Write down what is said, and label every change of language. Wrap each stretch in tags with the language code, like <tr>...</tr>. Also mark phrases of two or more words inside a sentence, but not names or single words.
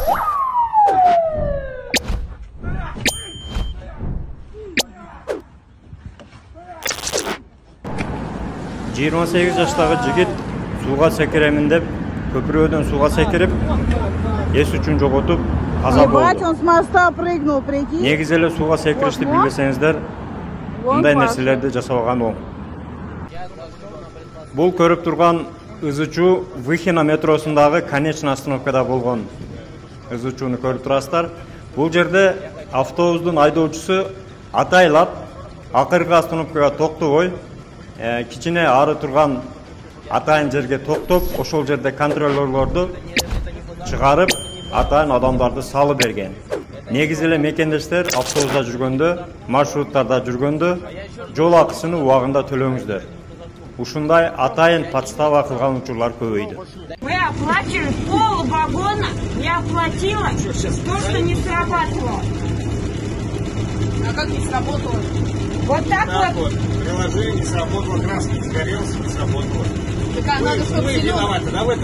<ky>Жыйырма 8 жаштагы жигит сууга секиремин деп көпүрөдөн сууга секирип, эс үчүн жоготуп каза болду.</ky> <ru>Он с моста прыгнул, прикинь.</ru> <ky>Негизи эле сууга секиришти билбесеңиздер, мындай нерселерди жасабаган оң. Бул көрүп турган ызычуу Выхино метросундагы конечный остановкада болгон ызычууну көрүп турасыздар. Бул жерде автобустун айдоочусу атайлап акыркы остановкага токтобой, кичине ары турган атайын жерге токтоп, ошол жерде контролерлорду чыгарып, атайын адамдарды салып берген. Негизи эле мекендештер автобуста жүргөндө, маршруттарда жүргөндө жол акысын убагында төлөңүздөр. Ушундай атайын подстава кылган учурлар көбөйдү.</ky> <ru>Вы оплачивали пол вагона, не оплатила то, что не срабатывало. А как не сработало? Вот так вот. Приложение не сработало, краска не сгорелась, не сработало. Так надо, чтобы виноваты, да, в этом?</ru>